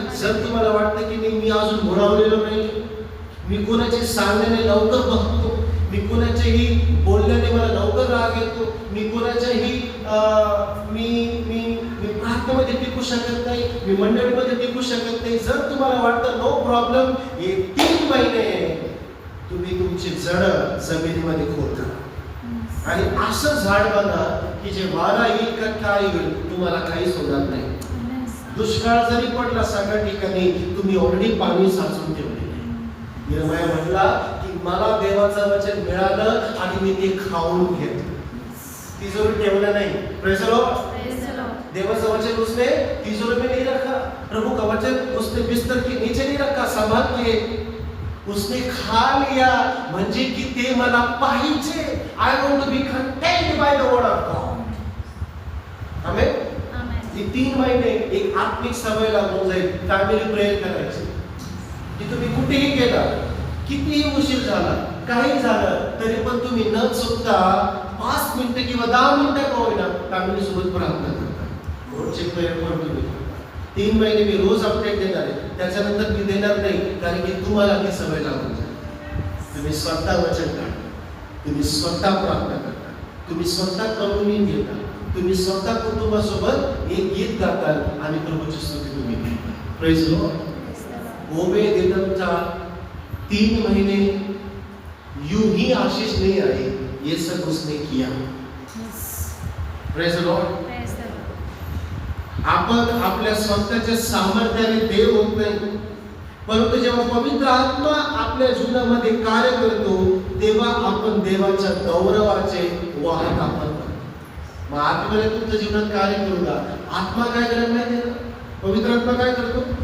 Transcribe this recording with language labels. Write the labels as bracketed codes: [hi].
[mr] जर तुम्हाला वाटतं की मी अजून मुळावलेलो नाही, मी कोणाचे सांगण्याने लवकर बघतो, मी कोणाच्याही बोलण्याने मला लवकर राग येतो, मी कोणाच्याही मी प्रार्थनेमध्ये टिकू शकत नाही, मी मंडळीमध्ये टिकू शकत नाही, जर तुम्हाला वाटतं [en] no problem, [mr] हे 3 महिने तुम्ही तुमची जड जमिनीमध्ये खोदा आणि असं झाड बघा की जे वारा येईल का काय येईल तुम्हाला काहीच होणार नाही. दुष्काळ जरी पडला सगळ्या ठिकाणी, तुम्ही ऑलरेडी पाणी साचून ठेवले. यिर्मया म्हटला की मला देवाचं वचन मिळालं आणि मी ते खाऊन घेतलं, तिजोरी ठेवलं नाही. [en] Praise the lord. [mr] देवाचं [hi] वचन उसने तिजोरी में नहीं रखा, प्रभु का वचन उसने बिस्तर के नीचे नहीं रखा, संभाल के उसने खा लिया. [mr] म्हणजे की ते मला पाहिजे. [en] I want to be content by the word of God. Amen. [mr] ही 3 महिने एक आत्मिक सवय लागून जाईल. फॅमिली प्रेयर करायची की तुम्ही कुठेही गेला, कितीही उशीर झाला, काही झालं तरी पण तुम्ही न चुकता 5 मिनिटं किंवा 10 मिनिटं का होईना फॅमिली सोबत प्रार्थना करता. रोजचे प्रेयर पण तुम्ही 3 महिने मी रोज अपडेट देणार आहे, त्याच्यानंतर मी देणार नाही, कारण की तुम्हाला ती सवय लागून जाईल. तुम्ही स्वतः वचन काढता, तुम्ही स्वतः प्रार्थना करता, तुम्ही स्वतः करून घेता, तुम्ही स्वतः कुटुंबासोबत एक गीत गाताल आणि प्रभूची स्तुती तुम्ही करता. [en] Praise the lord. [hi] ओबेदेदमचा 3 महीने यूं ही आशीष नहीं आई, ये सब उसने किया. [en] Praise the lord. [mr] आपण आपल्या स्वतःच्या सामर्थ्याने देव होत नाही, परंतु जेव्हा पवित्र आत्मा आपल्या जीवनामध्ये कार्य करतो तेव्हा आपण देवाच्या गौरवाचे वाहक आपण बनतो. मग आत्म्याने तुमच्या जीवनात कार्य करू द्या. आत्मा काय करत माहिती आहे? पवित्र आत्मा काय करतो?